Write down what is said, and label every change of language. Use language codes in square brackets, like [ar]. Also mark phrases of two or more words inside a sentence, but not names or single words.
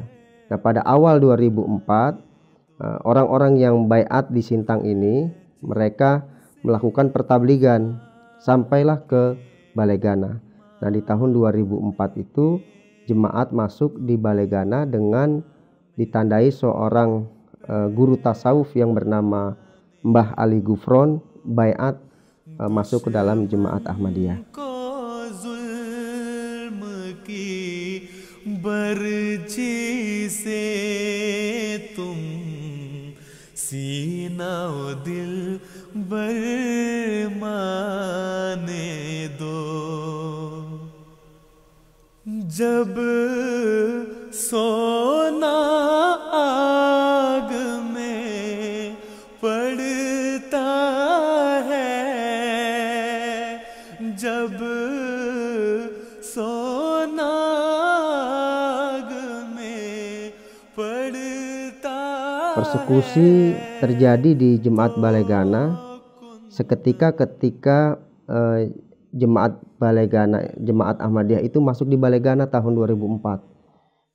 [id] Nah, pada awal 2004 orang-orang yang baiat di Sintang ini mereka melakukan pertabligan sampailah ke Balegana. Nah, di tahun 2004 itu jemaat masuk di Balegana dengan ditandai seorang guru tasawuf yang bernama Mbah Ali Gufron baiat masuk ke dalam jemaat Ahmadiyah. [hi] बर्ची से तुम सीना ओ दिल बरमाने दो। जब सोना आग में पड़ता है, जब सोना [id] persekusi terjadi di Jemaat Balegana seketika ketika Jemaat Balegana, Jemaat Ahmadiyah itu masuk di Balegana tahun 2004.